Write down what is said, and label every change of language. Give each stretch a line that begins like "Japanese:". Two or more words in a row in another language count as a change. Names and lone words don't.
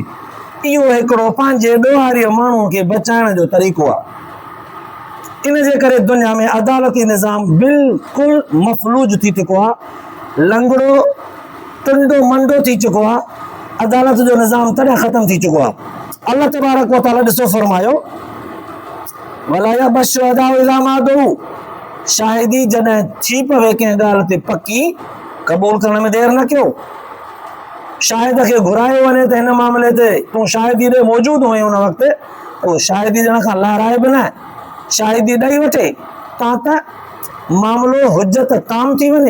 Sindhi: इहो हिकिड़ो पंहिंजे ॾोहारीअ माण्हूअ खे बचाइण जो तरीक़ो आहे। इन जे करे दुनिया में अदालती निज़ाम बिल्कुलु मफ़लूज थी चुको आहे, लंगड़ो टुंडो मंडो थी चुको आहे। अदालत जो निज़ाम तॾहिं ख़तम थी चुको आहे। अल्लाह तबारक व तआला ॾिसो फरमायो
Arabic: ولا يأب الشهداء إذا ما دعوا,
Sindhi: शाहिदी जॾहिं थी पवे कंहिं ॻाल्हि ते पकी, क़बूल करण में देरि न कयो। शाहिद खे घुरायो वञे त हिन मामले ते तूं शाहिदी ॾे मौजूदु हुई उन वक़्तु, त उहो शाहिदी ॾियण खां लाराए बि न, शाहिदी ॾेई वठे तां त मामिलो हुज्जत ताम थी वञे।